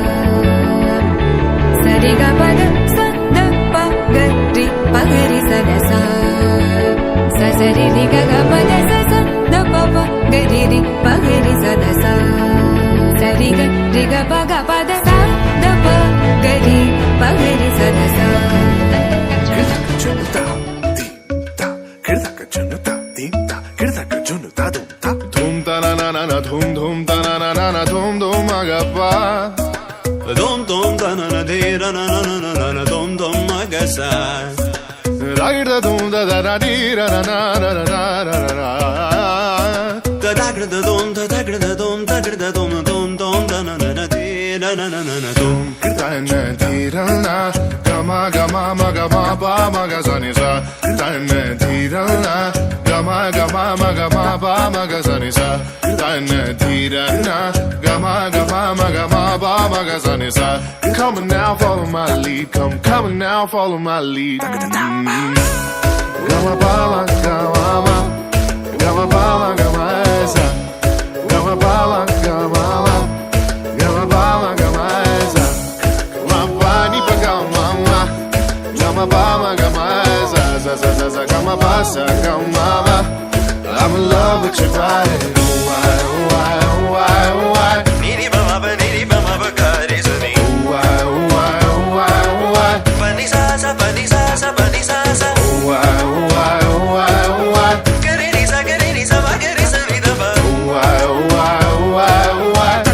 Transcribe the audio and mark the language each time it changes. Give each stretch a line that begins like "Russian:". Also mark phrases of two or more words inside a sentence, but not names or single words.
English: ಸರಿ ಗ ಪದ ಸ ದಪ ಗರಿ ಪಗರಿ ಸದಸ ಸರಿ ರಿ ಗ ಪದ ಸ ದಪ ಗರಿ ರಿ ಪಗರಿ ಸದಸ ಸರಿ ಗ ರಿ ಗ ಪದ ಸ ದಪ ಗರಿ ಪಗರಿ ಸದಸ धूम तना ना ना धूम धूम तना ना ना धूम धूम agappa धूम धूम तना ना धीरा ना ना ना ना धूम धूम agasa राइट द धूम द दा डी रा ना ना ना ना ना tagrada dom da tagrada dom tagrada dom dom dom da na na na de na na na na na dom kirtana dhirana gama gama ma gama ba ma ga sa ni sa kirtana dhirana gama gama ma gama ba ma ga sa ni sa kirtana dhirana gama gama ma gama ba ma ga sa ni sa come on now follow my lead come on now follow my lead gama ba ma gama ma gama ba ma gama sa gama ba ma gama ma gama ba ma gama sa ma ba ni pa gama ma gama ba ma gama sa sa sa sa sa gama ba sa gama ma I'm in love with your body oh why oh why oh why oh why niri ba ma ba ga re sa ni oh why oh why oh why oh why pa ni sa sa pa ni sa sa pa ni sa sa oh why oh why oh why oh why ga re ni sa ma ga re sa ni da ba oh why oh why oh why oh why